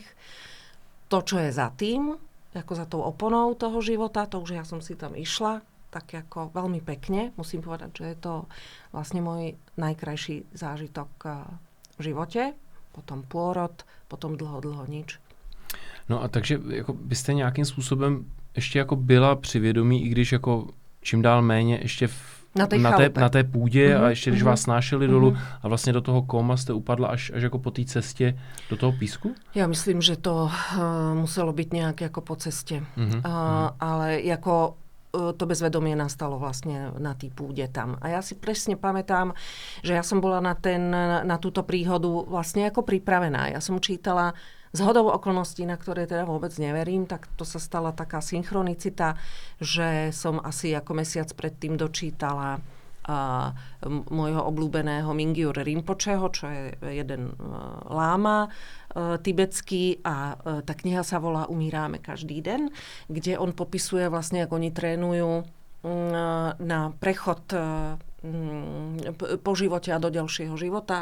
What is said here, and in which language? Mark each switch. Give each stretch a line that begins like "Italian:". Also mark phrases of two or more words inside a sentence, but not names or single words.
Slovak: To, čo je za tým, ako za tou oponou toho života, to už ja som si tam išla, tak ako veľmi pekne. Musím povedať, že je to vlastne môj najkrajší zážitok v živote. Potom pôrod, potom dlho nič.
Czech: No a takže jako byste nějakým způsobem ještě jako byla při vědomí, i když jako čím dál méně ještě na té půdě a ještě když vás snášeli dolů a vlastně do toho koma jste upadla až jako po té cestě do toho písku?
Slovak: Ja myslím, že to muselo byť nejak ako po ceste. Ale ako to bezvedomie nastalo vlastne na tej púde tam. A ja si presne pamätám, že ja som bola na túto príhodu vlastne ako pripravená. Ja som čítala zhodou okolností, na ktoré teda vôbec neverím, tak to sa stala taká synchronicita, že som asi ako mesiac predtým dočítala môjho obľúbeného Mingyur Rinpocheho, čo je jeden láma tibetský a tá kniha sa volá Umíráme každý den, kde on popisuje vlastne, ako oni trénujú na prechod po živote a do ďalšieho života.